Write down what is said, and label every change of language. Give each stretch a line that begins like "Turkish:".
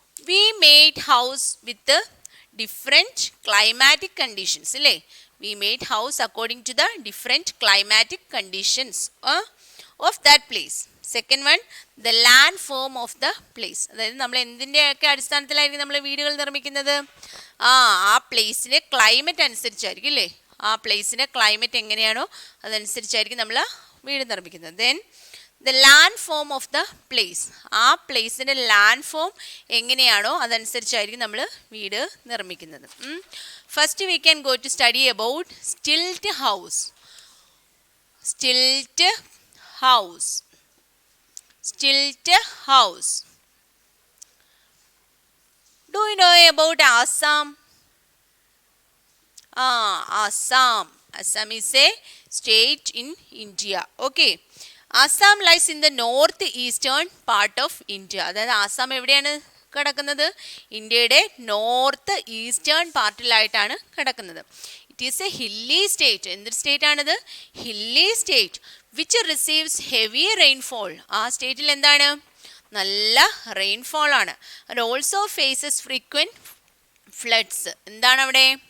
English: We made house with the different climatic conditions. We made house according to the different climatic conditions of that place. Second one, the land form of the place.
Malayalam: അതായത് നമ്മൾ എന്തിൻ്റെയൊക്കെ അടിസ്ഥാനത്തിലായിരിക്കും നമ്മൾ വീടുകൾ നിർമ്മിക്കുന്നത്? ആ പ്ലേസിലെ climate അനുസരിച്ചായിരിക്കും അല്ലേ? ആ പ്ലേസിൻ്റെ ക്ലൈമറ്റ് എങ്ങനെയാണോ അതനുസരിച്ചായിരിക്കും നമ്മൾ വീട് നിർമ്മിക്കുന്നത്.
English: Then the land form of the place.
Malayalam: ആ പ്ലേസിൻ്റെ ലാൻഡ് ഫോം എങ്ങനെയാണോ അതനുസരിച്ചായിരിക്കും നമ്മൾ വീട് നിർമ്മിക്കുന്നത്.
English: First we can go to study about stilt house. Stilt house. Stilt house. Do you know about Assam? Assam. Assam is a state in India. Okay. Assam lies in the north eastern part of India.
Malayalam: അതായത് ആസാം എവിടെയാണ് കിടക്കുന്നത്? ഇന്ത്യയുടെ north eastern പാർട്ടിലായിട്ടാണ് കിടക്കുന്നത്.
English: It is a hilly state.
Malayalam: എന്തൊരു state ആണിത്?
English: Hilly state which receives heavy rainfall.
Malayalam: ആ സ്റ്റേറ്റിൽ എന്താണ്? നല്ല റെയിൻഫോൾ ആണ്.
English: And also faces frequent floods.
Malayalam: എന്താണ് അവിടെ?